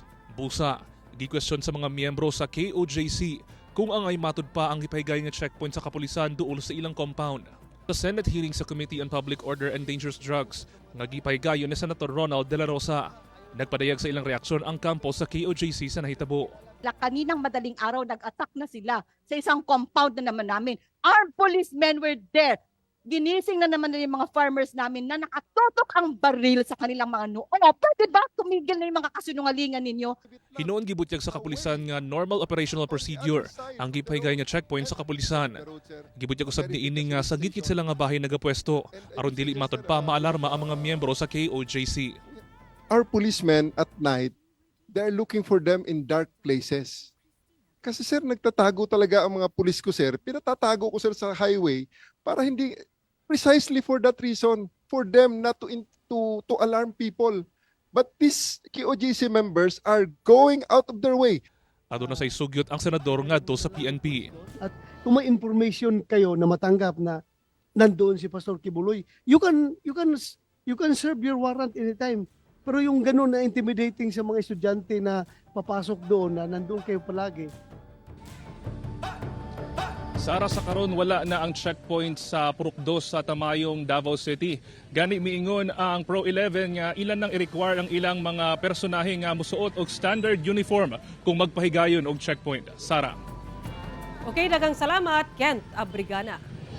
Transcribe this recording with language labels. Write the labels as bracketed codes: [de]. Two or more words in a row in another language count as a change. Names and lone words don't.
[ceb] Busa, gikwestiyon sa mga miyembro sa KOJC kung ang ay matud pa ang gipahigayon nga checkpoint sa kapulisan duol sa ilang compound. Sa [en] Senate hearing [ceb] sa Committee on Public Order and Dangerous Drugs, nga gipahigayon ni Senator Ronald De La Rosa, nagpadayag sa ilang reaksyon ang kampo sa KOJC sa nahitabo. [tl] Kaninang madaling araw nag-attack na sila sa isang compound na naman namin. [en] Armed policemen were there. [tl] Ginising na naman na yung mga farmers namin na nakatutok ang baril sa kanilang mga noo. Pwede ba tumigil na yung mga kasinungalingan ninyo? [ceb] Hinoon gibutyag sa kapulisan nga [en] normal operational procedure [ceb] ang gipahigay nga checkpoint sa kapulisan. Gibutyag usab ni ining nga sa gitgit sila nga bahay nagapwesto aron dili matud pa maalarma ang mga miyembro sa KOJC. [en] Our policemen at night, they're looking for them in dark places. [tl] Kasi sir, nagtatago talaga ang mga pulis ko sir. Pinatatago ko sir sa highway para hindi, [en] precisely for that reason, for them not to alarm people. But these KOJC members are going out of their way. [ceb] Aduna say sugyot ang senador ngadto sa PNP. [tl] At kung may information kayo na matanggap na nandoon si Pastor Kibuloy, [en] you can serve your warrant anytime. [tl] Pero yung ganun na intimidating sa mga estudyante na papasok doon na nandoon kayo palagi. [ceb] Sara, sa karon wala na ang checkpoint sa Purok 2 sa Tamayong, Davao City. Gani miingon ang Pro 11 nga ilan nang i-require ang ilang mga personahe nga musuot og [en] standard uniform [ceb] kung magpahigayon og checkpoint. Sara. Okay, daghang salamat, Kent Abrigana.